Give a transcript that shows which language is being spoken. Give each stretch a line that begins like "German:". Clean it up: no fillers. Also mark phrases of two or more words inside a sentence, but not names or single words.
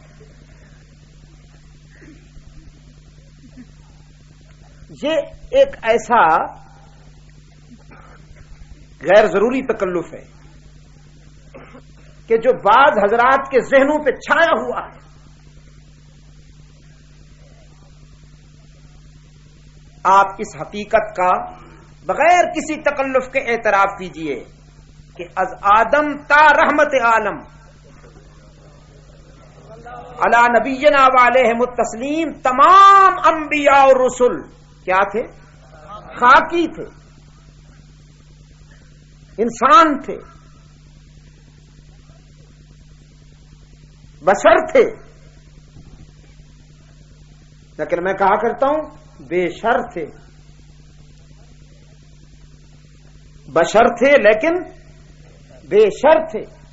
Urdu: یہ ایک ایسا غیر ضروری تکلف ہے کہ جو بعض حضرات کے ذہنوں پہ چھایا ہوا ہے۔ آپ اس حقیقت کا بغیر کسی تکلف کے اعتراف کیجئے کہ
Persian: از آدم تا رحمت عالم
Arabic: علی نبینا وعلیہم التسلیم
Urdu: تمام انبیاء اور رسل کیا تھے؟ خاکی تھے، انسان تھے، بشر تھے، لیکن میں کہا کرتا ہوں بے شر تھے، بشر تھے لیکن بے شر تھے۔